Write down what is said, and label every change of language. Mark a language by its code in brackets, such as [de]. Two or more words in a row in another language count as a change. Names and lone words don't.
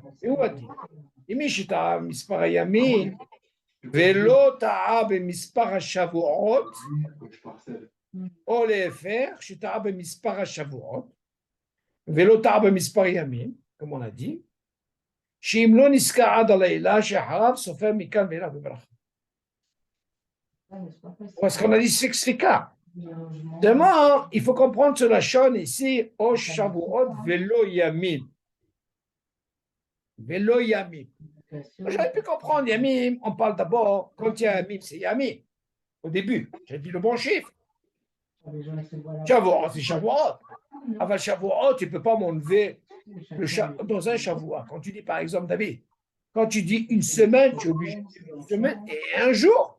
[he] והוא הדין. אם מי שטעה מספר הימים, ולא טעה במספר השבועות, או להפך, שטעה במספר השבועות, ולא טעה במספר ימים, כמו [fr] on a dit, [he] שאם לא נזכר עד הלילה שאחריו סופר מכאן ואילך בברכה. [fr] Parce qu'on a dit s'expliqua. Demain, il faut comprendre ce lachon ici, au [he] שבועות ולא ימים. ולא ימים. [fr] J'aurais pu comprendre yamim, on parle d'abord, quand il y a yamim, c'est yamim. Au début, j'ai dit le bon chiffre. Shavuot, c'est Shavuot. Avant Shavuot, tu ne peux pas m'enlever dans un Shavuot. Quand tu dis, par exemple, David, quand tu dis une semaine, tu es obligé de dire une semaine et un jour.